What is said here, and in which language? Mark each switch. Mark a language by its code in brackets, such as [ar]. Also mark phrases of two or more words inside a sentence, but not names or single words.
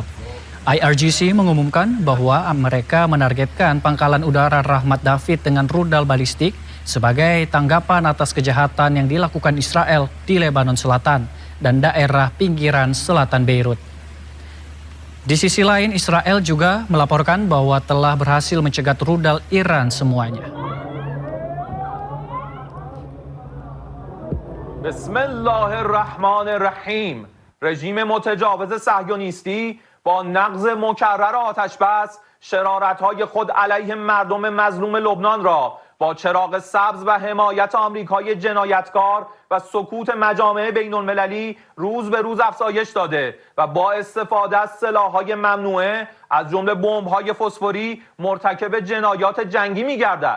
[id] IRGC mengumumkan bahwa mereka menargetkan pangkalan udara Ramat David dengan rudal balistik sebagai tanggapan atas kejahatan yang dilakukan Israel di Lebanon Selatan dan daerah pinggiran selatan Beirut. Di sisi lain, Israel juga melaporkan bahwa telah berhasil mencegat rudal Iran semuanya. [ar] Bismillahirrahmanirrahim. [fa] رژیم متجاوز صهیونیستی با نقض مکرر آتش بس شرارت‌های خود علیه مردم مظلوم لبنان را با چراغ سبز و حمایت آمریکای جنایتکار و سکوت مجامع بین‌المللی روز به روز افزایش داده و با استفاده از سلاح‌های ممنوعه از جمله بمب‌های فسفوری مرتکب جنایات جنگی می‌گردد.